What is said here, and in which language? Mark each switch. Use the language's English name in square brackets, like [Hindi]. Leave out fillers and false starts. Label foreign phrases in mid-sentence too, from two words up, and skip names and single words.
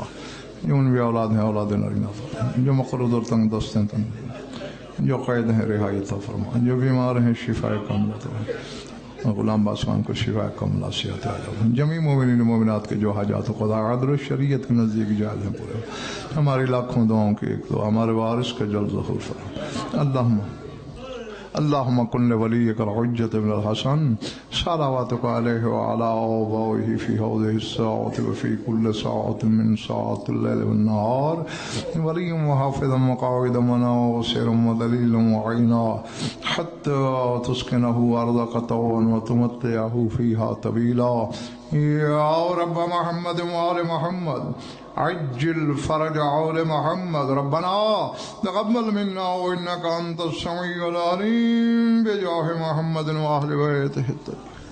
[Urdu] جو ان بھی اولاد ہیں اولاد نرینہ فرما، جو مقروض اور تنگ دست ہیں تنگ، جو قید ہیں رہائت فرما، جو بیمار ہیں شفائے کاملہ فرما، غلام باسوان کو شفائے کاملہ صحت آجا. جمیع مومنین مومنات کے جو حاجات قضا عدل شریعت کے نزدیک جائز ہیں پورے، ہماری لاکھوں دعاؤں کی ایک دعا ہمارے وارث کے جلد ظہور فرما. [Arabic] اللهم كل لوليك الحجة ابن الحسن صلواتك عليه وعلى آبائه في هذه الساعة وفي كل ساعة من ساعات الليل والنهار وليا وحافظا وقائدا وناصرا ودليلا وعينا حتى تسكنه أرضك طوعا وتمتعه فيها طويلا. يا رب محمد وآل محمد عجل فرج آل محمد. ربنا تقبل منا وإنك أنت السميع العليم بجاه محمد وأهل بيته.